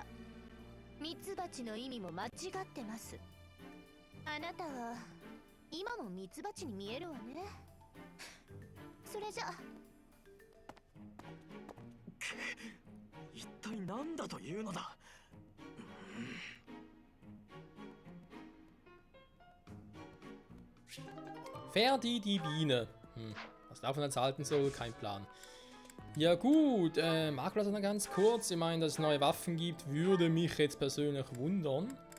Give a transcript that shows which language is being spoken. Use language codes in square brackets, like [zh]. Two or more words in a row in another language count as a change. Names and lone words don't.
[ja] ミツバチの意味も間違ってます。あなたは今もミツバチに見えるわね。それじゃ。一体何だというのだ。 [de] Ferdi die Biene. Was davon jetzt halten soll, kein Plan. Ja gut, Makler noch ganz kurz. Ich meine, dass es neue Waffen gibt, würde mich jetzt persönlich wundern.